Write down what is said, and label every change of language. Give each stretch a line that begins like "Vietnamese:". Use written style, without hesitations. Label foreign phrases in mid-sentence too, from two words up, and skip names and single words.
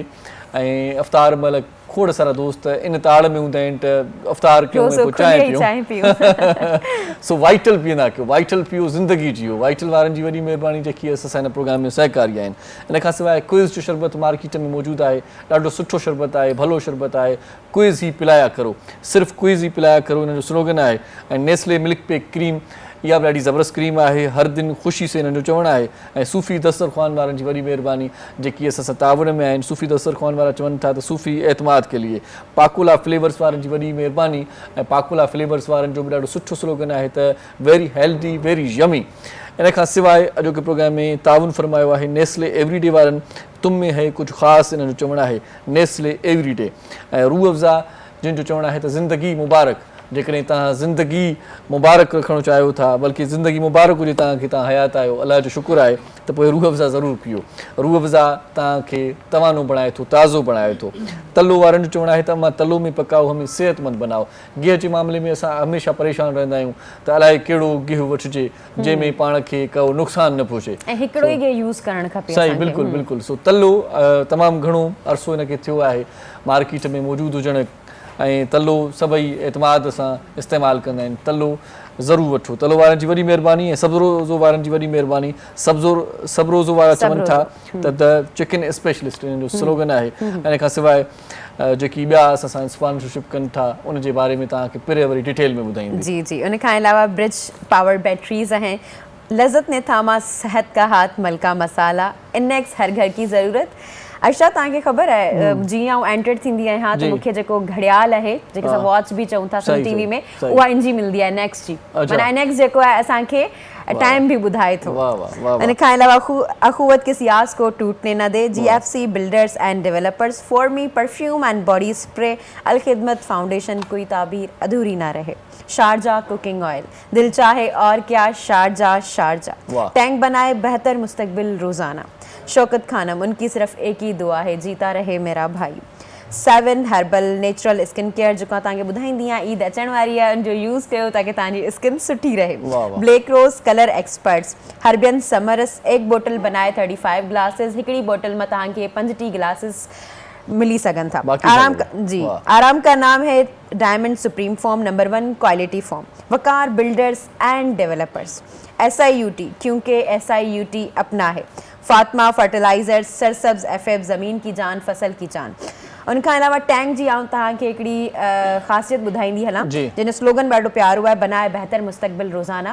Sindhi: ऐं अफ़्तार महिल खोड़ सारा दोस्त इन ताड़ में हूंदा आहिनि त अफ़्तार कयूं पोइ चांहि पियूं। सो वाइटल पीअंदा कयो, वाइटल पियो, ज़िंदगी जियो। वाइटल वारनि जी वॾी महिरबानी जेकी असां सां हिन प्रोग्राम में सहकारी आहिनि। इन खां सवाइ क्विज़ जो शरबत मार्केट में मौजूदु आहे, ॾाढो सुठो शरबत आहे, भलो शरबत आहे। क्विज़ ई पिलाया करो, सिर्फ़ु क्विज़ ई पिलाया करो, इन जो स्लोगन आहे। ऐं नेस्ले मिल्क पेक क्रीम, इहा बि ॾाढी ज़बरदस्त क्रीम आहे,
Urdu: ہر دن خوشی سے
Sindhi: हिननि जो चवणु आहे। ऐं सूफ़ी दस्तरख़्वान वारनि जी वॾी महिरबानी जेकी असां सां तावन में आहिनि। सूफ़ी दस्तरख़्वान वारा चवनि था त सूफ़ी
Urdu: اعتماد کے لیے.
Sindhi: पाकुला फ्लेवर्स वारनि जी वॾी महिरबानी, ऐं पाकुला फ्लेवर्स वारनि जो बि ॾाढो सुठो स्लोगन आहे त
English: very healthy very yummy.
Sindhi: इन खां सवाइ अॼोके प्रोग्राम में ताउन फरमायो आहे नेस्ले एवरीडे वारनि,
Urdu: تم میں ہے
Sindhi: कुझु ख़ासि, इन्हनि जो चवणु आहे नेस्ले एवरीडे। ऐं रूह अफ़ज़ा जिन जो चवणु आहे त ज़िंदगी मुबारक, जेकॾहिं तव्हां ज़िंदगी मुबारक रखणु चाहियो था, बल्कि ज़िंदगी मुबारक हुजे तव्हांखे, तव्हां हयात आहियो, अलाह जो शुक्र आहे, त पोइ रूह अफ़ज़ा ज़रूरु पीओ। रूह अफ़ज़ा तव्हांखे तवानो बणाए थो, ताज़ो बणाए थो। तलो वारनि जो चवणु आहे त
Urdu: ماں تلو میں پکاؤ، ہمیں صحت مند بناؤ.
Sindhi: गिह जे मामले में असां हमेशह परेशान रहंदा आहियूं त अलाए कहिड़ो गिह वठिजे जंहिंमें पाण खे को नुक़सानु न पहुचे, ऐं हिकिड़ो ई गिह यूज़ करणु खपे। सही, बिल्कुलु बिल्कुलु। सो तलो तमामु घणो अरसो हिनखे थियो आहे मार्केट में मौजूदु हुजणु, ऐं तलो सभई एतमाद सां इस्तेमालु कंदा आहिनि। तलो ज़रूरु वठो, तलो वारनि जी वॾी महिरबानी। ऐं सब्ज़रोज़ो वारनि जी वॾी महिरबानी। सब्ज़रोज़ो वारा चवनि था त
English: the chicken specialist
Sindhi: हिन जो स्लोगन आहे। इन खां सवाइ जेकी ॿिया असां सां स्पॉन्सरशिप कनि था उन जे बारे में तव्हांखे पिरे वरी डिटेल में ॿुधाईंदी। जी जी, उन खां अलावा
Urdu: برج پاور بیٹریز ہیں، لذت نے تھاما صحت کا ہاتھ، ملکہ مسالہ، اینیکس ہر گھر کی ضرورت.
Sindhi: अर्शद, तव्हांखे ख़बर आहे जीअं एंटर थींदी आहियां त मूंखे जेको घड़ियाल आहे, जेके असां वॉच बि चऊं था सन टीवी में, उहा इनजी मिलंदी आहे इनेक्स जी। माना इनेक्स जेको आहे असांखे टाइम भी बुधाए थो। इन खां अलावा
Urdu: اخوت کے سیاس کو ٹوٹنے نہ دے، GFC بلڈرز اینڈ ڈیولپرز، فار می پرفیوم اینڈ باڈی سپرے، الخدمت فاؤنڈیشن، کوئی تعبیر ادھوری نہ رہے، شارجہ کوکنگ آئل، دل چاہے اور کیا شارجہ شارجہ، ٹینک بنائے بہتر مستقبل روزانہ، شوکت خانم، ان کی صرف ایک ہی دعا ہے، جیتا رہے میرا بھائی.
Sindhi: 7 हर्बल नेचुरल स्किन केयर जेको तव्हांखे ॿुधाईंदी आहियां, ईद अचण वारी आहे, उनजो यूज़ कयो ताकि तव्हांजी स्किन सुठी रहे।
Urdu: بلیک روز کلر ایکسپرٹس، ہربین سمرس، ایک بوتل بنائے 35 گلاسز,
Sindhi: हिकिड़ी बोतल में तव्हांखे 5 ग्लासेस मिली सघनि था।
Urdu: آرام کا نام ہے ڈائمنڈ سپریم فوم، نمبر 1 کوالٹی فوم، وقار بلڈرز اینڈ ڈیولپرز، SIUT، کیونکہ SIUT اپنا ہے، فاطمہ فرٹیلائزر، سرسبز FF، زمین کی جان، فصل کی جان.
Sindhi: उनखां अलावा टैंक जी आऊं तव्हांखे हिकिड़ी ख़ासियत ॿुधाईंदी हलां, जंहिंजो स्लोगन ॾाढो प्यारो आहे,
Urdu: بنائے بہتر مستقبل روزانہ.